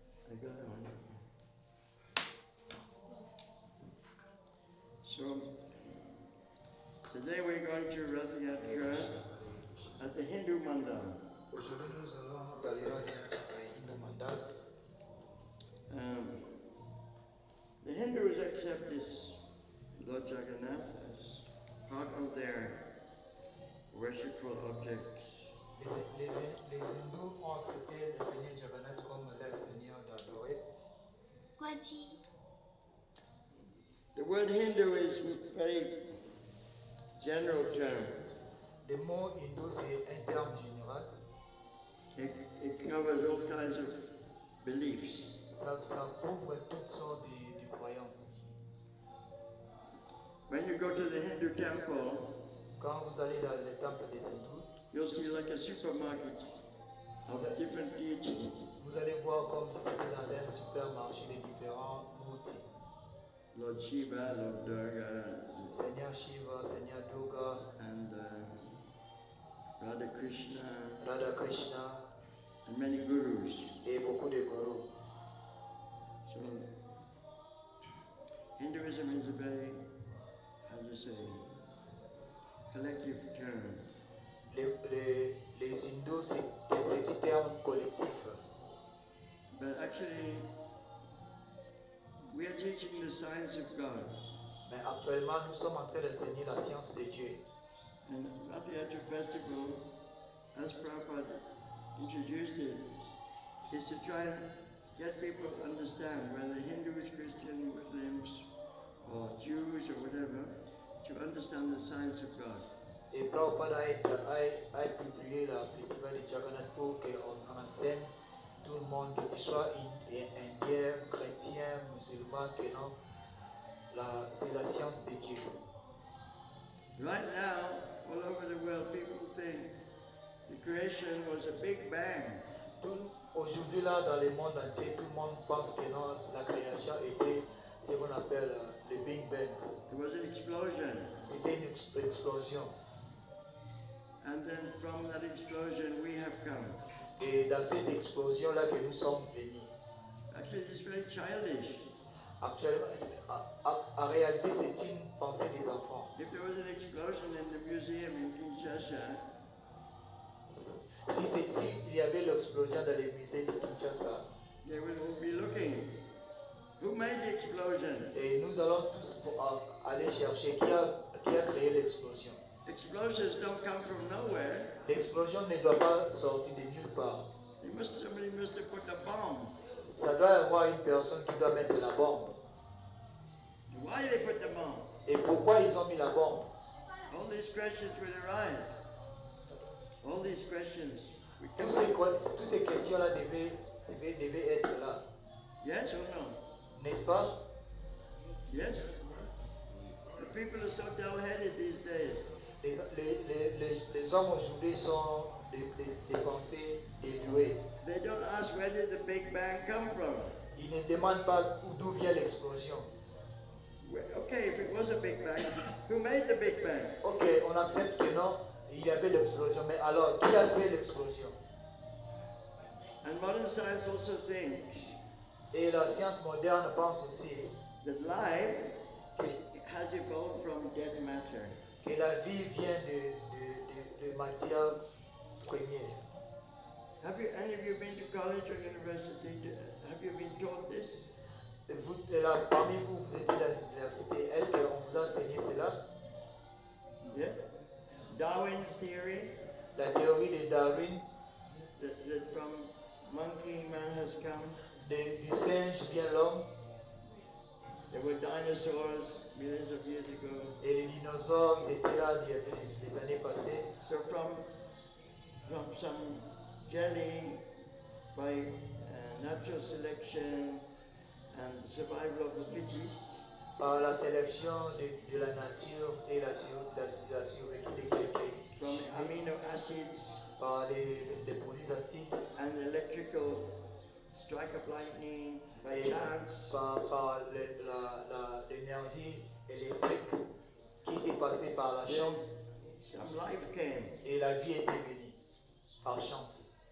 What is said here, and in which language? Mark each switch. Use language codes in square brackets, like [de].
[en] I got it on. So, today we're going to Rath Yatra at the Hindu Mandal. [fr] Aujourd'hui, nous allons dans les Rath Yatra à Hindu Mandal. [en] The Hindus accept this Lord Jagannath as part of their worshipful objects. [fr] Les hindous ont accepté le Seigneur Jagannath comme leur Seigneur d'adorer. [en] The word Hindu is a very general term. [fr] Le mot hindou, c'est un terme général. [en] It covers all kinds of beliefs. [fr] Ça couvre toutes sortes de croyances. [en] When you go to the Hindu temple, [fr] quand vous allez dans le temple des hindous, [en] you'll see like a supermarket of different deities. [fr] Vous allez voir comme si c'était dans un supermarché de différents moutis. [en] Lord Shiva, Lord Durga, [fr] Seigneur Shiva, Seigneur Durga, [en] and Radha Krishna, and many gurus. [fr] Et beaucoup de gurus. [en] So, Hinduism is a very, how do you say, collective term. [fr] Les hindous, c'est un terme collectif. [en] But actually, we are teaching the science of God. [fr] Mais actuellement, nous sommes en train d'enseigner la science de Dieu. [en] And Rath Yatra Festival, as Prabhupada introduced it, is to try and get people to understand, whether Hindus, Christians, Muslims, or Jews or whatever, to understand the science of God. [fr] Et Prabhupada a publié le festival de Jagannath pour qu'on enseigne tout le monde, que tu sois indien, chrétien, musulman, que non, c'est la science de Dieu. [en] Right now, all over the world, people think the creation was a big bang. [fr] Aujourd'hui, là, dans le monde entier, tout le monde pense que non, la création était ce qu'on appelle le Big Bang. [en] It was an explosion. [fr] C'était une explosion. [en] And then from that explosion, we have come. [fr] Et dans cette explosion-là que nous sommes venus. [en] Actually, it's very childish. [fr] Actuellement, en réalité, c'est une pensée des enfants. [en] If there was an explosion in the museum in Kinshasa, [fr] si il y avait l'explosion dans les musées de Kinshasa, [en] they would all be looking. Who made the explosion? [fr] Et nous allons tous aller chercher qui a créé l'explosion. [en] Explosions don't come from nowhere. [fr] L'explosion ne doit pas sortir de nulle part. [en] Somebody must have put the bomb. [fr] Ça doit y avoir une personne qui doit mettre la bombe. [en] Why they put the bomb? [fr] Et pourquoi ils ont mis la bombe? [en] All these questions will arise. these questions. We [fr] Toutes [en] come [fr] toutes ces questions-là devaient être là, [en] yes or no? [fr] n'est-ce pas? [en] Yes. The people are so dull-headed these days. [fr] Les hommes aujourd'hui sont des pensées dénuées. [en] They don't ask where did the Big Bang come from. [fr] Ils ne demandent pas d'où vient l'explosion. [en] Okay, if it was a Big Bang, who made the Big Bang? [fr] Ok, on accepte que non, il y avait l'explosion, mais alors qui a fait l'explosion? [en] And modern science also thinks [fr] Et la science moderne pense aussi [en] that life has evolved from dead matter. [fr] que la vie vient de matière première. [en] Have you any of you been to college or university? Have you been taught this? [fr] Vous, là, parmi vous, vous étiez dans l'université, est-ce qu'on vous a enseigné cela? [en] Yeah. Darwin's theory [fr] La théorie de Darwin, [en] that from monkey man has come. [fr] du singe vient l'homme, [en] There were dinosaurs millions of years ago. [fr] et les dinosaures, ils étaient là il y a des années passées. [en] So from some jelly by natural selection and survival of the fittest, [fr] Par la sélection de la nature et la survécu de quelqu'un, [en] from amino acids [fr] par les produits acides, [en] and electrical strike of lightning by [fr] et [en] chance, [fr] par l'énergie électrique qui est passée par la chance, [en] some life came. [fr] et la vie était venue par chance.